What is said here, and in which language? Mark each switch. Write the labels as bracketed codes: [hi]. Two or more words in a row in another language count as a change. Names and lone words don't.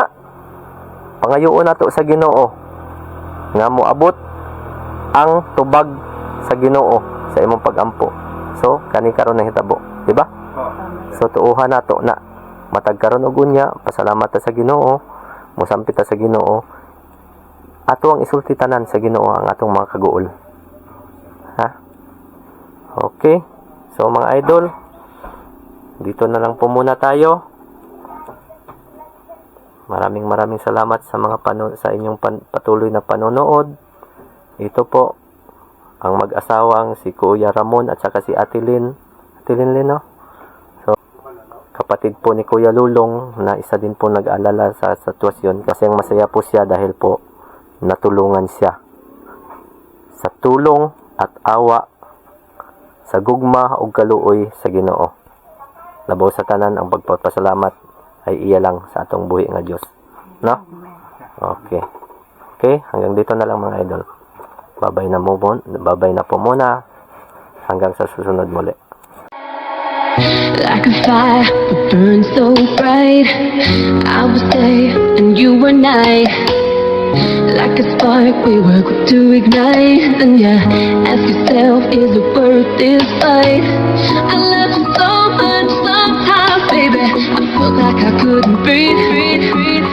[ceb] Pangayoon nato sa Ginoo nga moabot ang tubag sa Ginoo sa imong pagampo. So, kani karon na hitabo, [tl] di ba? [ceb] So tuuhan nato na matag karon og unya, pasalamat ta sa Ginoo, mosampit ta sa Ginoo. Ato ang isulti tanan sa Ginoo ang atong mga kaguol. Ha? Okay. [tl] So mga idol, dito na lang po muna tayo. Maraming salamat sa mga sa inyong patuloy na panonood. Ito po ang mag-asawang si Kuya Ramon at saka si Ate Ate Linlin, no? So, kapatid po ni Kuya Lulong na isa din po nag-alala sa sitwasyon kasi ang masaya po siya dahil po natulungan siya. [ceb] Sa tulong at awa, sa gugma o kaluoy sa Ginoo. Labaw sa tanan [tl] ang pagpapasalamat ay [ceb] iya lang sa atong buhi nga Dios. No? Okay. [tl] Okay, hanggang dito na lang mga idol. Babay na po muna. Hanggang sa susunod muli. [en] Like a fire that burns so bright, I was day and you were night. Like a spark we were quick to ignite. And yeah, ask yourself, is it worth this fight? I love you so much sometimes, baby, I felt like I couldn't breathe.